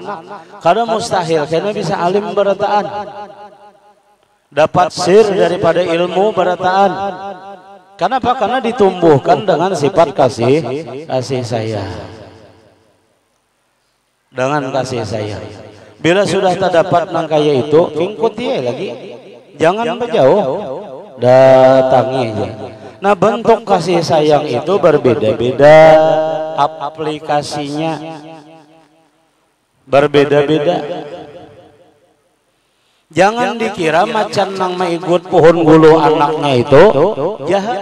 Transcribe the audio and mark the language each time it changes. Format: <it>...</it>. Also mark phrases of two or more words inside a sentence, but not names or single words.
<bjn>Karena mustahil karena bisa alim berataan, dapat sir daripada ilmu berataan.</bjn> <id>Kenapa? Karena ditumbuhkan dengan sifat kasih sayang.</id> <bjn>Dengan kasih sayang. Bila sudah terdapat nang kaya itu, ikuti lagi.</bjn> <id>Jangan berjauh, datangi aja. Nah bentuk kasih sayang itu berbeda-beda, aplikasinya berbeda-beda.</id> <bjn>Jangan dikira macan nang mengikut pohon gulu anaknya itu jahat.</bjn>